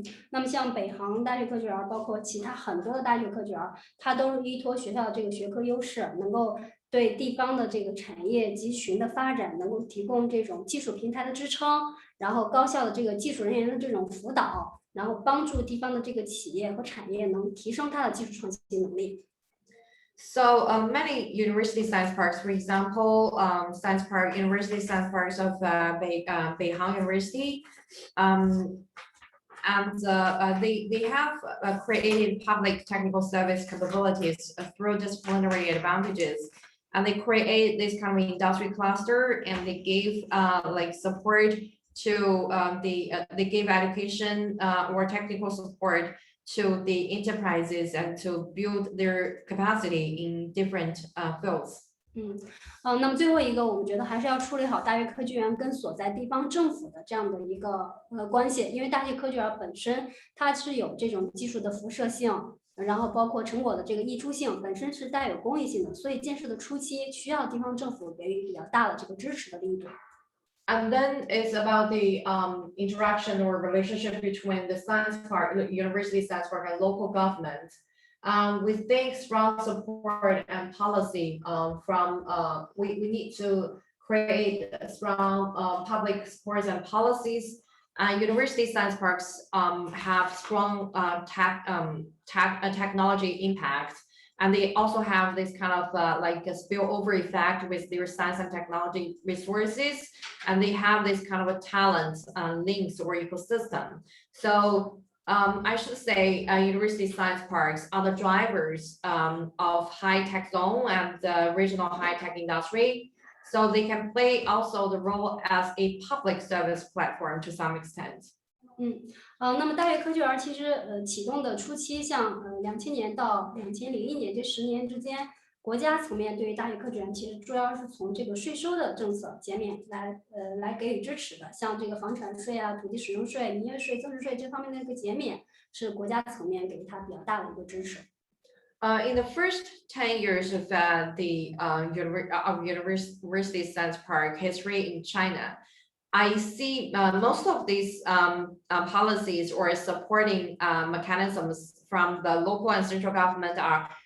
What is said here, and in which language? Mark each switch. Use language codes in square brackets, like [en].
[zh] 那么像北航大学科学园，包括其他很多的大学科学园，它都是依托学校的这个学科优势，能够对地方的这个产业集群的发展，能够提供这种技术平台的支撑，然后高效的这个技术人员的这种辅导，然后帮助地方的这个企业和产业能提升它的技术创新能力。 [en] So many university science parks, for example, University Science Parks of Beihang University, and they have created public technical service capabilities through disciplinary advantages, and they create this kind of industry cluster, and they gave like support to they gave education or technical support to the enterprises and to build their capacity in different fields. [zh] 那么最后一个，我们觉得还是要处理好大学科技园跟所在地方政府的这样的一个关系，因为大学科技园本身它是有这种技术的辐射性，然后包括成果的这个溢出性，本身是带有公益性的，所以建设的初期需要地方政府给予比较大的这个支持的力度。 [en] And then it's about the interaction or relationship between the science park, the university science park, and local government. We think strong support and policy we need to create strong public supports and policies. University science parks have strong technology impact, and they also have this kind of like a spillover effect with their science and technology resources, and they have this kind of a talent links or ecosystem. So I should say university science parks are the drivers of high-tech zone and the regional high-tech industry. So they can play also the role as a public service platform to some extent. [zh] 那么大学科技园其实启动的初期，像2000年到2001年这10年之间，国家层面对于大学科技园其实主要是从这个税收的政策减免来给予支持的，像这个房产税啊、土地使用税、营业税、增值税这方面的一个减免，是国家层面给它比较大的一个支持。 [en] In the first 10 years of the University Science Park history in China, I see most of these policies or supporting mechanisms from the local and central government are